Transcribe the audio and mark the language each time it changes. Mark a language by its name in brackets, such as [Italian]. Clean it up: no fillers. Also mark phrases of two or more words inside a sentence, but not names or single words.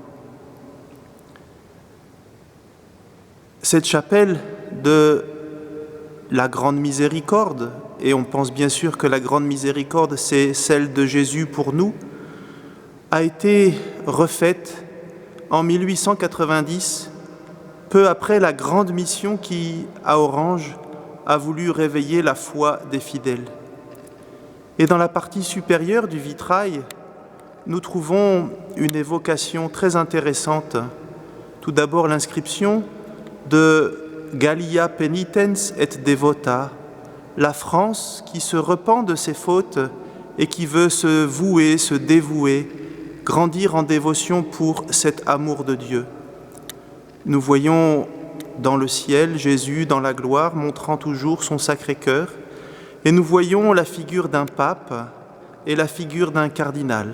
[French] Cette chapelle de la Grande Miséricorde, et on pense bien sûr que la Grande Miséricorde, c'est celle de Jésus pour nous, a été refaite en 1890, peu après la grande mission qui, à Orange, a voulu réveiller la foi des fidèles. Et dans la partie supérieure du vitrail, nous trouvons une évocation très intéressante. Tout d'abord l'inscription de [Latin] Gallia penitens et devota, [French] la France qui se repent de ses fautes et qui veut se vouer, se dévouer, grandir en dévotion pour cet amour de Dieu. Nous voyons dans le ciel Jésus dans la gloire montrant toujours son Sacré-Cœur, et nous voyons la figure d'un pape et la figure d'un cardinal.